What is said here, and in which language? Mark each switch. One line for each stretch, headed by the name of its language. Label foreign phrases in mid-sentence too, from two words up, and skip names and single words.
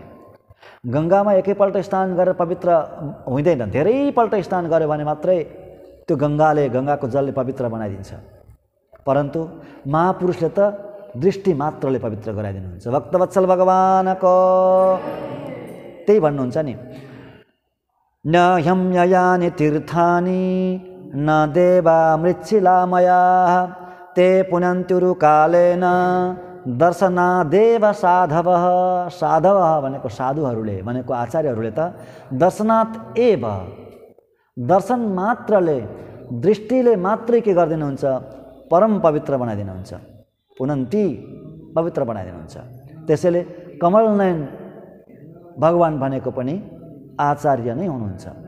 Nepali: गङ्गामा एकैपल्ट स्नान गरेर पवित्र हुँदैन, धेरैपल्ट स्नान गर्यो भने मात्रै त्यो गङ्गाको जलले पवित्र बनाइदिन्छ। परन्तु महापुरुषले त दृष्टि मात्रले पवित्र गराइदिनुहुन्छ। भक्तवत्सल भगवानको त्यही भन्नुहुन्छ नि,
Sanskrit: न ह्यम्ययानि तीर्थानि न देवा मृच्छिलामयाः ते पुनन्त्युरुकालेन दर्शनादेव साधवः।
Nepali: साधवः भनेको साधुहरूले, भनेको आचार्यहरूले त
Sanskrit: दर्शनात् एव,
Nepali: दर्शन मात्रले, दृष्टिले मात्रै के गरिदिनुहुन्छ? परम पवित्र बनाइदिनुहुन्छ। पुनन्ती पवित्र बनाइदिनुहुन्छ। त्यसैले कमल नयन भगवान भनेको पनि आचार्य नै हुनुहुन्छ।